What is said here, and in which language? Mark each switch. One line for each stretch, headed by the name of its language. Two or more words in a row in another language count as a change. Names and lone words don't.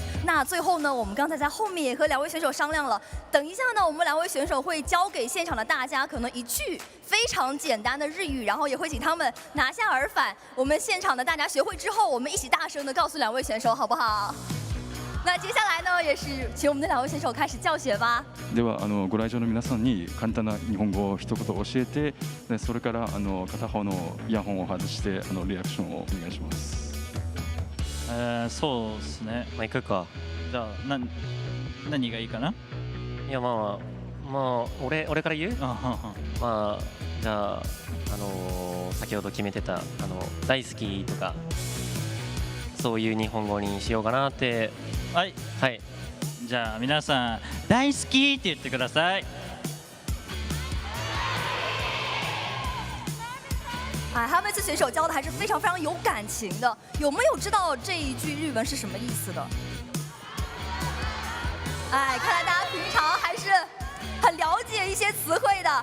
Chinese: 那最后呢，我们刚才在后面也和2位选手商量了，等一下呢，我们2位选手会教给现场的大家可能一句非常简单的日语，然后也会请他们拿下耳返。我们现场的大家学会之后，我们一起大声的告诉2位选手，好不好？那接下来呢，也是请我们的2位选手开始教学吧。
Japanese: ではご来場の皆さんに簡単な日本語を一言教えて、でそれから片方のイヤホンを外してリアクションをお願いします。そうですね。行くか。じゃあ何がいいかな。いや俺から言う？じゃあ先ほど決めてた大好きとかそういう日本語にしようかなって。はい、じゃあ皆さん大好きって言ってください。
Chinese: 哈梅斯选手教的还是非常非常有感情的，有没有知道这一句日文是什么意思的？看来大家平常还是很了解一些词汇的。